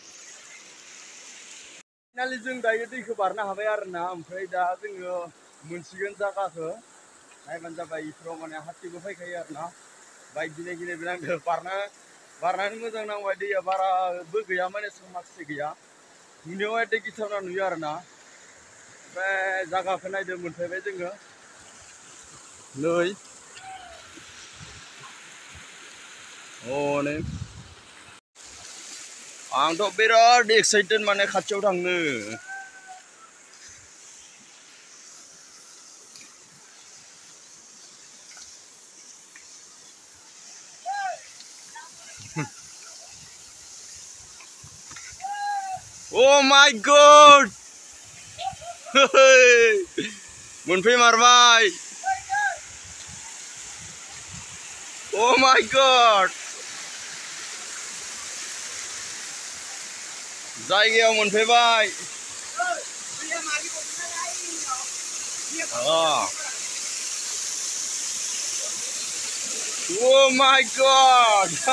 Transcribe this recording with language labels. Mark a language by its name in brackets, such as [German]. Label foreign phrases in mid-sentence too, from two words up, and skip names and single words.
[Bodo] फाइनालि जों दायो दैखौ बारनो हाबाय आरोना ओमफ्राय दा जोङो मोनसिगोन जायगाखौ नायबानो जाबाय इफोराव माने हाथिबो फैखायो आरोना बाइक गिनाय गिनायबो नांदो बारनानै मोजां नांबाय दैया बाराबो गैया माने माखासे गैया नुनायाव एसे गिथावना नुयो आरोना। ओमफ्राय जायगाखौ नायदो मोनफैबाय जोङो नै हनै आंथ' बिराद एक्साइटेड माने खाथियाव थांनो। [English] Oh my god! [Bodo] मोनफैमारबाय! [English] Oh my god! [Bodo] जायगायाव मोनफैबाय। [English] Oh my god!